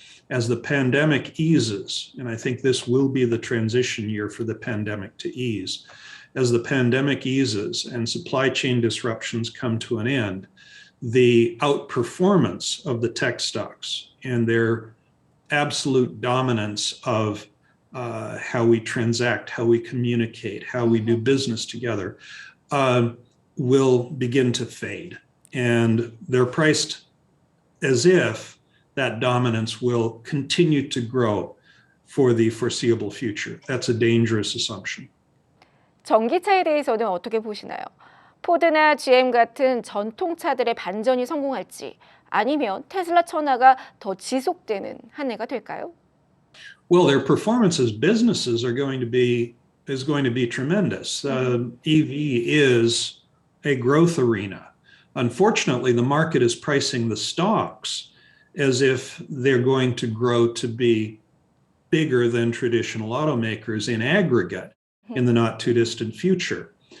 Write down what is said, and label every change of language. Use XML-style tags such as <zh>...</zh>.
<en>As the pandemic eases, and I think this will be the transition year for the pandemic to ease, as the pandemic eases and supply chain disruptions come to an end, the outperformance of the tech stocks and their absolute dominance of how we transact, how we communicate, how we do business together, will begin to fade. And they're priced as if that dominance will continue to grow for the foreseeable future. That's a dangerous assumption.</en> <ko>전기차에 대해서는 어떻게 보시나요? 포드나 GM 같은 전통차들의 반전이 성공할지 아니면 테슬라 천하가 더 지속되는 한 해가 될까요?</ko> <en>Well, their performance as businesses is going to be tremendous. EV is a growth arena. Unfortunately, the market is pricing the stocks as if they're going to grow to be bigger than traditional automakers in aggregate in the not too distant future.</en>